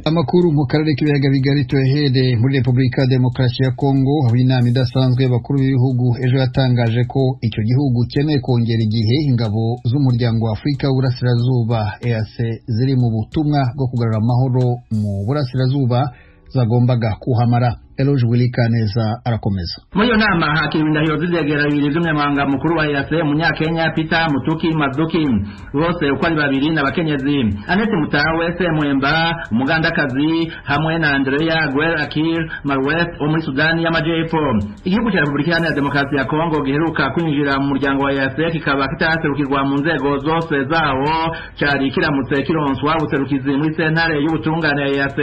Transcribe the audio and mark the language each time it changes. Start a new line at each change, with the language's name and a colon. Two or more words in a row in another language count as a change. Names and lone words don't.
Kinyarwanda: Amakuru mu karere k'ibiyaga bigari tuhere muri Repubulika ya Demokarasi ya Kongo aho inama idasanzwe y'abakuru b'ibihugu ejo yatangaje ko icyo gihugu cyemeye kongera igihe ingabo z'umuryango wa Afurika w'Uburasirazuba EAC ziri mu butumwa bwo kugarura amahoro mu Burasirazuba zagombaga kuhamara. Eloge Wilikaneza arakomeza.
Rundi: Muri iyo nama hakiriwe indahiro z'izegera bibiri z'umunyamabanga mukuru wa EAC Munyakenya Peter Mutuki Mazuki, bose uko ari babiri n'abakenyezi. Annette Mutawe Semwemba umugandakazi hamwe na Andrea Guerra Akil Marwet wo muri Sudani y'Amajyepfo. Igihugu cya Repubulika ya Demokarasi ya Kongo giheruka kwinjira mu muryango wa EAC kikaba kitaserukirwa mu nzego zose zawo cyari kiramutse kironswa ubuserukizi muri sentare y'ubutungane ya EAC.